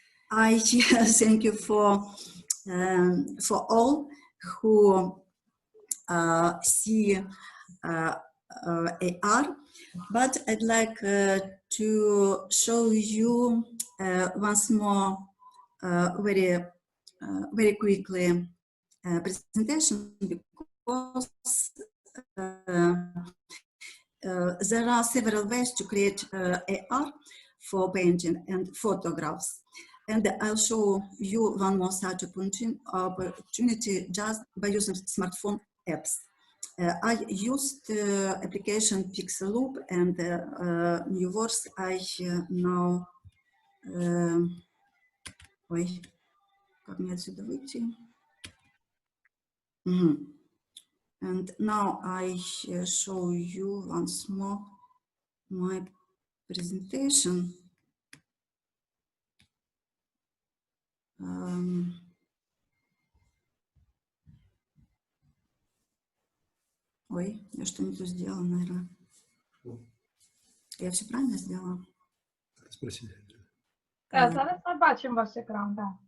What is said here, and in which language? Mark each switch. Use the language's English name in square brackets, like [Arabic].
[English] I thank you for all who see AR, but I'd like to show you once more very quickly presentation, because there are several ways to create AR for painting and photographs. And I'll show you one more such opportunity just by using smartphone apps. I used application Pixeloop and New Words. I now [Russian] ой, как мне отсюда выйти? [English] And now I show you once more my presentation. [Russian] Ой, я что не то сделала, наверное. Я все правильно сделала? Спасибо. [Ukrainian] Зараз ми бачимо ваш екран, так.